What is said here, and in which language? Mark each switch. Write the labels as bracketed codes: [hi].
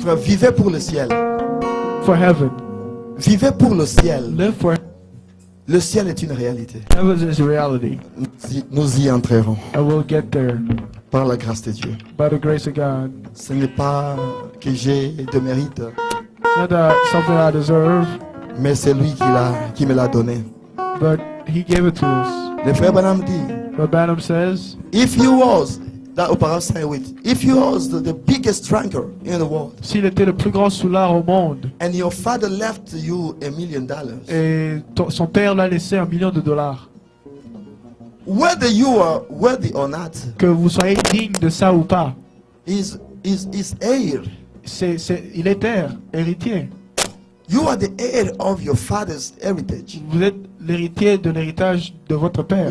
[fr] Frère, vivez pour le ciel. [en] For heaven. [fr] Vivez pour le ciel. [en] Live for [fr] Le ciel est une réalité. [en] heaven is reality. [fr] Nous y entrerons [en] And we'll get there [fr] par la grâce de Dieu. [en] by the grace of God. [fr] Ce n'est pas que j'ai de mérite, [en] It's not something I deserve, [fr] mais c'est lui qui me l'a donné. [en] but He gave it to us. [fr] Le frère Branham dit, [en] But Branham says, if you was, that auparavant say with, if you was the biggest drinker in the world, [fr] s'il était le plus grand soulard au monde, [en] and your father left you $1 million, [fr] et son père l'a laissé $1 million, [en] whether you are worthy or not, [fr] que vous soyez digne de ça ou pas, [en] is heir. [fr] il est héritier. [en] You are the heir of your father's heritage. [fr] Vous êtes l'héritier de l'héritage de votre père.